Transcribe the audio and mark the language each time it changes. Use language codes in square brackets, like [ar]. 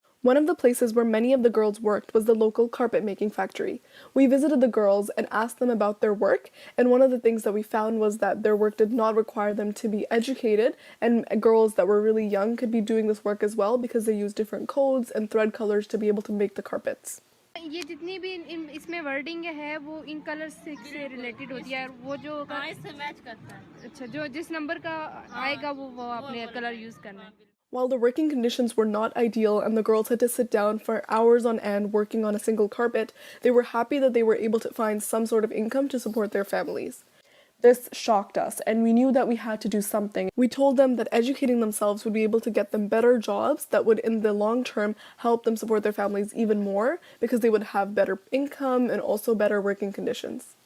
[en] One of the places where many of the girls worked was the local carpet making factory. We visited the girls and asked them about their work, and one of the things that we found was that their work did not require them to be educated, and girls that were really young could be doing this work as well because they use different codes and thread colors to be able to make the carpets. [hi] ये जितनी भी इसमें wording है वो इन colours से related होती है, वो जो इससे मैच करता है। अच्छा, जो जिस नंबर का आएगा वो आपने कलर यूज करना है। [en] While the working conditions were not ideal and the girls had to sit down for hours on end working on a single carpet, they were happy that they were able to find some sort of income to support their families. This shocked us, and we knew that we had to do something. We told them that educating themselves would be able to get them better jobs that would, in the long term, help them support their families even more because they would have better income and also better working conditions.